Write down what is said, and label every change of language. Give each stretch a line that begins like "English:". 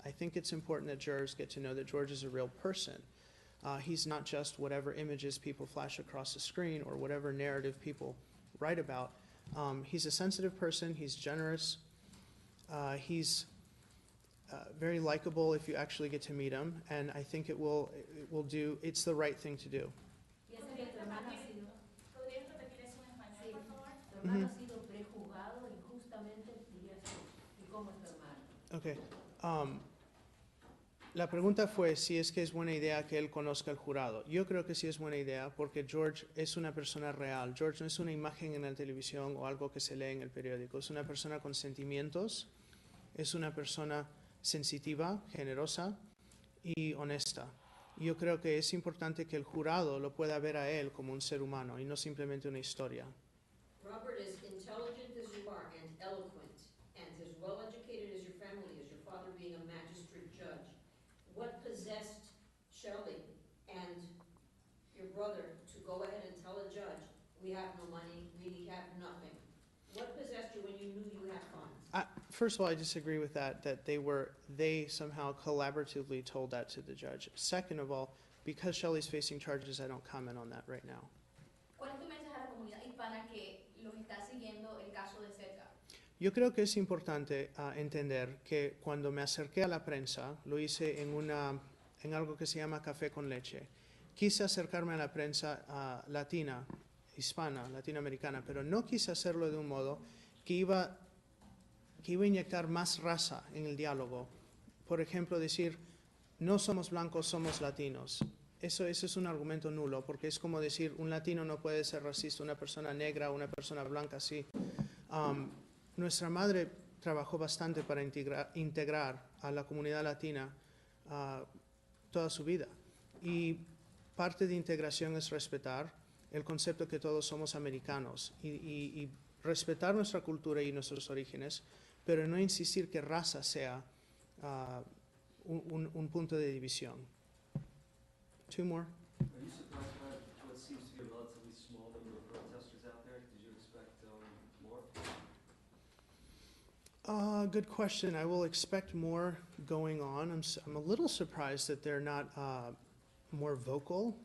English: I think it's important that jurors get to know that George is a real person. He's not just whatever images people flash across the screen or whatever narrative people write about. He's a sensitive person, he's generous, he's very likable if you actually get to meet him, and I think it's the right thing to do.
Spanish: ¿Piensa que tu hermano ha sido, ¿Podrías repetir eso en español, por favor? tu hermano ha sido prejuzgado injustamente, dirías tú? ¿Y cómo es tu hermano? Okay. La pregunta fue si es que es buena idea que él conozca el jurado. Yo creo que sí es buena idea porque George es una persona real. George no es una imagen en la televisión o algo que se lee en el periódico. Es una persona con sentimientos, es una persona sensitiva, generosa y honesta. Yo creo que es importante que el jurado lo pueda ver a él como un ser humano y no simplemente una historia.
English: Robert, as intelligent as you are and eloquent and as well educated as your family is, your father being a magistrate judge, what possessed Shelley and your brother to go ahead and tell a judge, we have no money, we have nothing? What possessed you when you knew you had funds? First of all, I disagree with that they somehow collaboratively told that to the judge. Second of all, because Shelley's facing charges, I don't comment on that right now.
Spanish: ¿Cuál es tu mensaje a la comunidad hispana que los está siguiendo el caso de cerca? Yo creo que es importante entender que cuando me acerqué a la prensa, lo hice en algo que se llama café con leche. Quise acercarme a la prensa latina, hispana, latinoamericana, pero no quise hacerlo de un modo que iba a inyectar más raza en el diálogo. Por ejemplo, decir, no somos blancos, somos latinos. Eso es un argumento nulo, porque es como decir, un latino no puede ser racista, una persona negra, una persona blanca, sí. Nuestra madre trabajó bastante para integrar a la comunidad latina toda su vida. Y parte de integración es respetar el concepto que todos somos americanos y respetar nuestra cultura y nuestros orígenes, pero no insistir que raza sea un punto de división.
English: Two more. Are you surprised by what seems to be a relatively small number of protesters out there? Did you expect more? Good question. I will expect more going on. I'm a little surprised that they're not more vocal.